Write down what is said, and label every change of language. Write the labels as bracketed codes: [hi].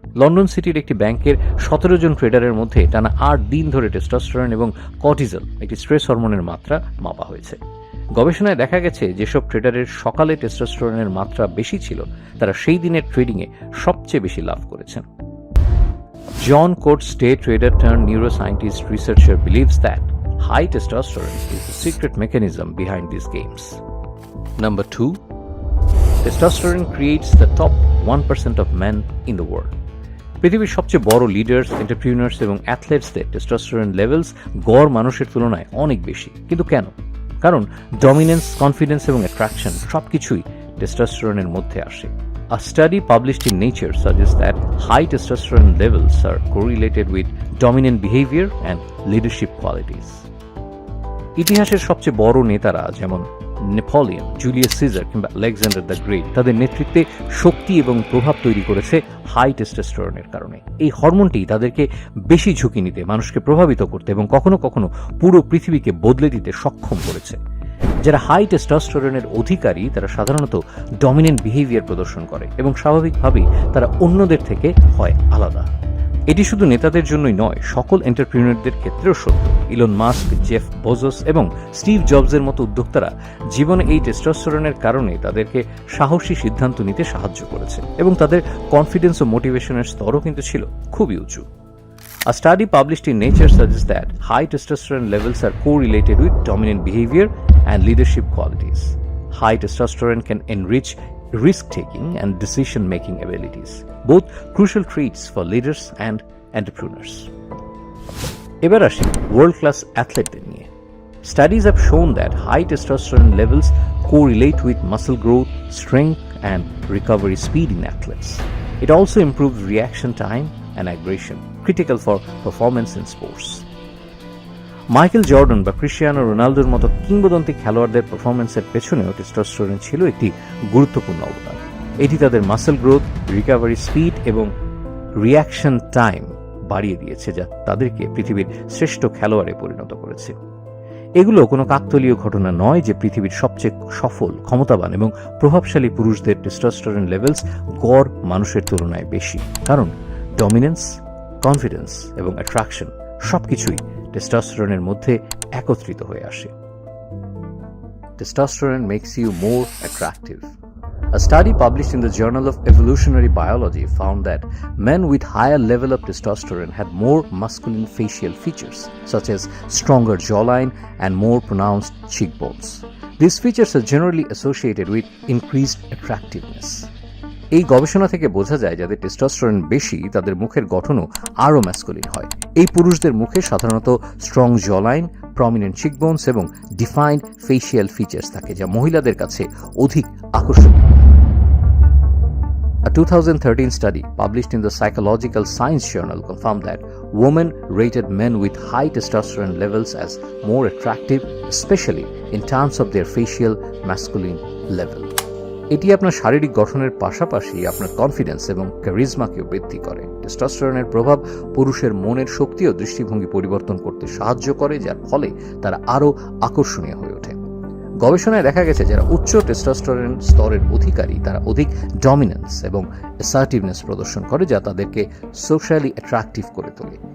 [bn] London সিটির একটি ব্যাংকের 17 জন ট্রেডারের মধ্যে টানা 8 দিন ধরে টেস্টোস্টেরন এবং কর্টিজল, একটি স্ট্রেস হরমোনের মাত্রা মাপা হয়েছে। গবেষণায় দেখা গেছে যেসব ট্রেডারের সকালে টেস্টোস্টেরনের মাত্রা বেশি ছিল তারা সেই দিনের ট্রেডিংয়ে সবচেয়ে বেশি লাভ করেছেন। [en] John Coates, day trader turn neuroscientist researcher, believes that high testosterone is the secret mechanism behind these games. Number 2, testosterone creates the top 1% of men in the world. [bn] পৃথিবীর সবচেয়ে বড় লিডার্স, এন্টারপ্রিনার্স এবং অ্যাথলেটসদের টেস্টোস্টেরন লেভেলস গড় মানুষের তুলনায় অনেক বেশি। কিন্তু কেন? কারণ ডমিনেন্স, কনফিডেন্স এবং অ্যাট্রাকশন সবকিছুই টেস্টোস্টেরনের মধ্যে আসে। [en] A study published in Nature suggests that high testosterone levels are correlated with dominant behavior and leadership qualities. [bn] ইতিহাসের সবচেয়ে বড় নেতারা যেমন নেপোলিয়ন, জুলিয়াস সিজার কিংবা আলেকজান্ডার দ্য গ্রেট তাদের নেতৃত্বে শক্তি এবং প্রভাব তৈরি করেছে হাই টেস্টোস্টেরনের কারণে। এই হরমোনটি তাদেরকে বেশি ঝুঁকি নিতে, মানুষকে প্রভাবিত করতে এবং কখনো কখনো পুরো পৃথিবীকে বদলে দিতে সক্ষম করেছে। যারা হাই টেস্টোস্টেরনের অধিকারী তারা সাধারণত ডমিনেন্ট বিহেভিয়ার প্রদর্শন করে এবং স্বাভাবিকভাবেই তারা অন্যদের থেকে হয় আলাদা। এটি শুধু নেতাদের জন্যই নয়, সকল এন্টারপ্রিনারদের ক্ষেত্রেও সত্য। ইলন মাস্ক, জেফ বেজোস এবং স্টিভ জবসের মতো উদ্যোক্তারা জীবনে এই টেস্টোস্টেরনের কারণে তাদেরকে সাহসী সিদ্ধান্ত নিতে সাহায্য করেছে এবং তাদের কনফিডেন্স ও মোটিভেশনের স্তরও কিন্তু ছিল খুবই উঁচু। [en] A study published in Nature suggests that high testosterone levels are correlated with dominant behavior and leadership qualities. High testosterone can enrich risk-taking and decision-making abilities, both crucial traits for leaders and entrepreneurs. [bn] এবার আসি world-class অ্যাথলেটদের নিয়ে। [en] Studies have shown that high testosterone levels correlate with muscle growth, strength, and recovery speed in athletes. It also improves reaction time and aggression, critical for performance in sports. [bn] Michael Jordan বা Cristiano রোনালদোর মতো কিংবদন্তি খেলোয়াড়দের পারফরমেন্সের পেছনেও testosterone ছিল একটি গুরুত্বপূর্ণ অবদান। এটি তাদের মাসল গ্রোথ, রিকভারি স্পিড এবং রিয়াকশন টাইম বাড়িয়ে দিয়েছে, যা তাদেরকে পৃথিবীর শ্রেষ্ঠ খেলোয়াড়ে পরিণত করেছে। এগুলো কোনো কাকতালীয় ঘটনা নয় যে পৃথিবীর সবচেয়ে সফল, ক্ষমতাবান এবং প্রভাবশালী পুরুষদের টেস্টোস্টেরন লেভেলস গড় মানুষের তুলনায় বেশি। কারণ ডমিনেন্স, কনফিডেন্স এবং অ্যাট্রাকশন সবকিছুই টেস্টোস্টেরনের মধ্যে একত্রিত হয়ে আসে। [en] Testosterone makes you more attractive. A study published in the Journal of Evolutionary Biology found that men with higher level of testosterone had more masculine facial features, such as stronger jawline and more pronounced cheekbones. These features are generally associated with increased attractiveness. [bn] এই গবেষণা থেকে বোঝা যায় যাদের testosterone বেশি তাদের মুখের গঠনও আরও ম্যাসকুলিন হয়। এই পুরুষদের মুখে সাধারণত স্ট্রং জলাইন, প্রমিনেন্ট চিকবোনস এবং ডিফাইন্ড ফেসিয়াল ফিচার্স থাকে, যা মহিলাদের কাছে অধিক আকর্ষণীয়। [en] A 2013 study published in the Psychological Science Journal confirmed that women rated men with high testosterone levels as more attractive, especially in terms of their facial masculine level. [bn] এটি আপনার শারীরিক গঠনের পাশাপাশি আপনার কনফিডেন্স এবং ক্যারিজমাকেও বৃদ্ধি করে। টেস্টোস্টেরনের প্রভাব পুরুষের মনের শক্তি ও দৃষ্টিভঙ্গি পরিবর্তন করতে সাহায্য করে, যার ফলে তারা আরও আকর্ষণীয় হয়ে ওঠে। গবেষণায় দেখা গেছে যারা উচ্চ টেস্টোস্টেরন স্তরের অধিকারী তারা অধিক ডমিনেন্স এবং অ্যাসার্টিভনেস প্রদর্শন করে, যা তাদেরকে সোশ্যালি অ্যাট্রাকটিভ করে তোলে।